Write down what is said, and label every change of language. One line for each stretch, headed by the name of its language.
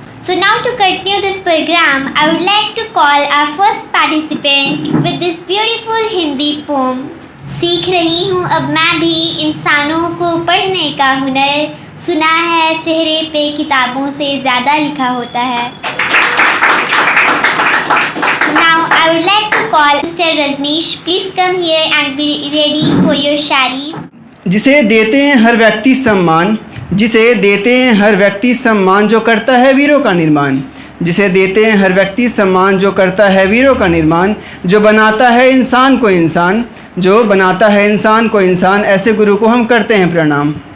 English: So now to continue this program, I would like to call our first participant with this beautiful Hindi poem,
Hindi: सीख रही हूँ अब मैं भी इंसानों को पढ़ने का हुनर। सुना है चेहरे पे किताबों से ज़्यादा लिखा होता है।
English: Now I would like to call Mr. Rajneesh. Please come here and be ready for your sharis.
Hindi: जिसे देते हैं हर व्यक्ति सम्मान, जिसे देते हैं हर व्यक्ति सम्मान, जो करता है वीरों का निर्माण। जिसे देते हैं हर व्यक्ति सम्मान, जो करता है वीरों का निर्माण। जो बनाता है इंसान को इंसान, जो बनाता है इंसान को इंसान, ऐसे गुरु को हम करते हैं प्रणाम।